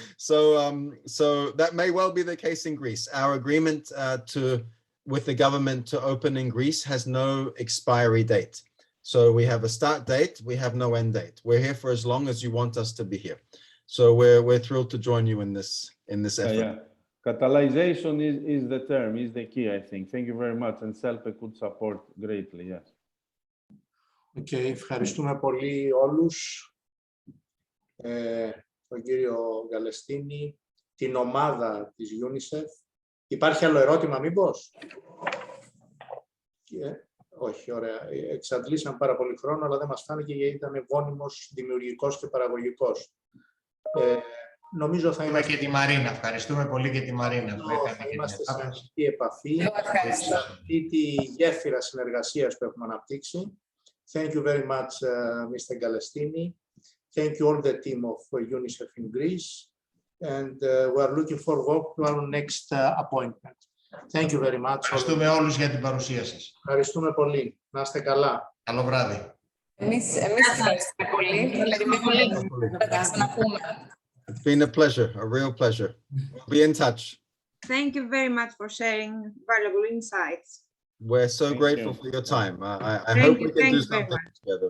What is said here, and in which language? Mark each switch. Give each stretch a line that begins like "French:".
English: So that may well be the case in Greece. Our agreement with the government to open in Greece has no expiry date. So we have a start date, we have no end date. We're here for as long as you want us to be here. So we're thrilled to join you in this effort. Yeah. Catalyzation is the term, is the key, I think. Thank you very much, and ΣΕΛΠΕ could support greatly, yes.
Greek: Okay, ευχαριστούμε πολύ όλους. Τον κύριο Καλεστίνη, την ομάδα της UNICEF. Υπάρχει άλλο ερώτημα, μήπως? Όχι, ωραία. Εξαντλήσαμε πάρα πολύ χρόνο, αλλά δεν μας φάνηκε γιατί ήταν γόνιμος, δημιουργικός και παραγωγικός. Νομίζω θα είμαστε... και τη Μαρίνα. Ευχαριστούμε πολύ και τη Μαρίνα. Θα είμαστε σε ανοιχτή επαφή σε αυτή τη γέφυρα συνεργασίας που έχουμε αναπτύξει.
English: Thank you very much, Mr. Calestini. Thank you all the team of UNICEF in Greece. And we are looking forward to our next appointment. Thank you very much.
Greek: Ευχαριστούμε όλους για την παρουσία σας. Ευχαριστούμε πολύ. Να είστε καλά. Καλό βράδυ. Εμείς ευχαριστούμε πολύ. Περιμένουμε να τα ξαναπούμε.
English: It's been a pleasure, a real pleasure. We'll be in touch. Thank you very much for sharing valuable insights. We're so grateful for your time. I hope we can do something together.